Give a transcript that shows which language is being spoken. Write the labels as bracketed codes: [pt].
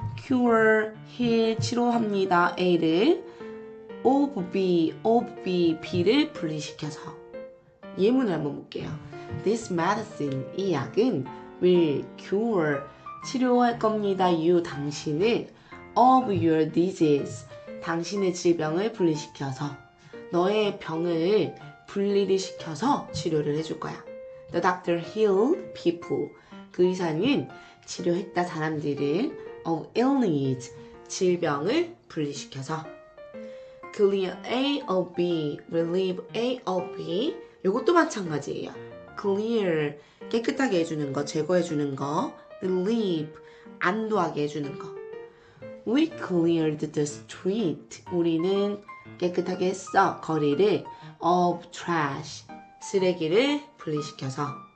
[ko] cure, heal, 치료합니다. A를 of B, B를 분리시켜서 예문을 한번 볼게요. [en] This medicine, [ko] 이 약은 [en] will cure, [ko] 치료할 겁니다. You, 당신을 [en] of your disease, [ko] 당신의 질병을 분리시켜서 너의 병을 분리를 시켜서 치료를 해줄 거야. [en] The doctor healed people, [ko] 그 의사는 치료했다 사람들을 [en] of illness, [ko] 질병을 분리시켜서 [en] clear A or B, relieve A or B. [ko] 이것도 마찬가지예요. clear, 깨끗하게 해주는 거, 제거해주는 거. relieve, 안도하게 해주는 거. [en] We cleared the street. [ko] 우리는 깨끗하게 했어. 거리를 [en] of trash, [ko] 쓰레기를 분리시켜서.